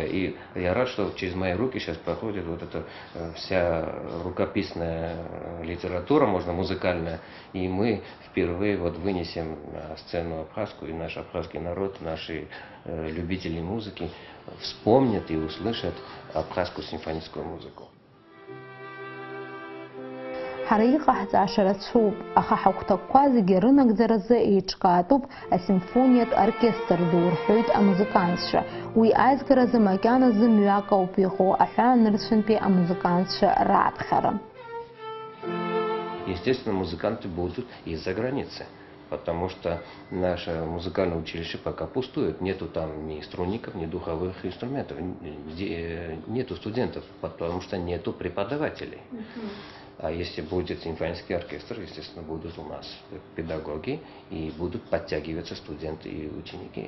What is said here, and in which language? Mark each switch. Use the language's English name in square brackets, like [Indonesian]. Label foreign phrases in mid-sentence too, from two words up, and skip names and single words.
[Russian] И я рад, что через мои руки сейчас проходит вот эта вся рукописная литература, можно музыкальная. И мы впервые вот вынесем на сцену абхазскую, и наш абхазский народ, наши любители музыки вспомнят и услышат абхазскую симфоническую музыку. [Abkhazian] Ҳара 11 цәоуп, аха ҳагәҭакқәа зегьы рынагӡаразы еиҿкаатәуп асимфониатә оркестр ду, рҳәоит амузыкантцәа. Уи аизгаразы макьаназы мҩак ауп иҟоу аҳәаанырцәынтәи амузыкантцәа раԥхьара. [Russian] Естественно, музыканты будут из-за границы, потому что наше музыкальное училище пока пустует. Нету там ни струнников, ни духовых инструментов, нету студентов, потому что нету преподавателей. А если будет симфонический оркестр, естественно, будут у нас педагоги и будут подтягиваться студенты и ученики.